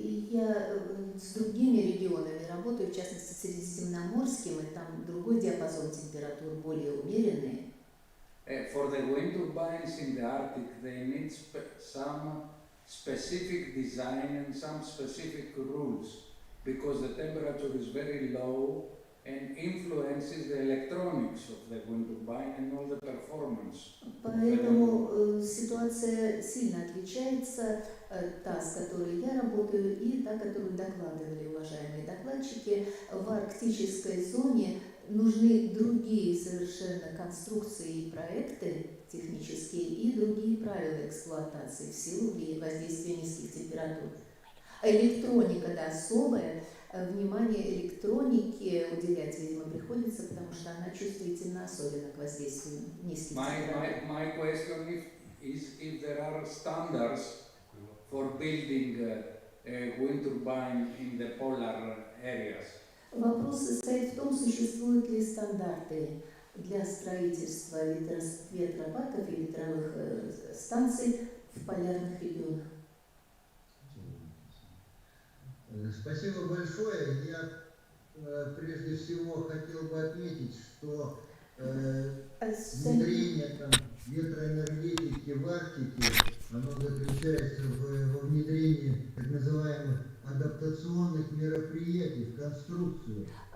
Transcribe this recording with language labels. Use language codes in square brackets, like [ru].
[ru] Я с другими регионами работаю, в частности, с Средиземноморским, и там другой диапазон температур, более умеренные. [en] For the wind turbines in the Arctic, they need some specific design and some specific rules, because the temperature is very low and influences the electronics of the wind turbine and all the performance. [ru] Поэтому ситуация сильно отличается, та, с которой я работаю, и та, которую докладывали уважаемые докладчики. В арктической зоне нужны другие совершенно конструкции и проекты технические и другие правила эксплуатации в силу воздействия низких температур. Электроника, да, особая. Внимание электронике уделять, видимо, приходится, потому что она чувствительна особенно к воздействию низких температур. [en] My question is if there are standards for building a wind turbine in the polar areas. [ru] Вопрос состоит в том, существуют ли стандарты для строительства ветропарков и ветровых станций в полярных регионах. Спасибо большое. Я прежде всего хотел бы отметить, что внедрение ветроэнергетики в Арктике, оно заключается во внедрении так называемых адаптационных мероприятий в конструкцию.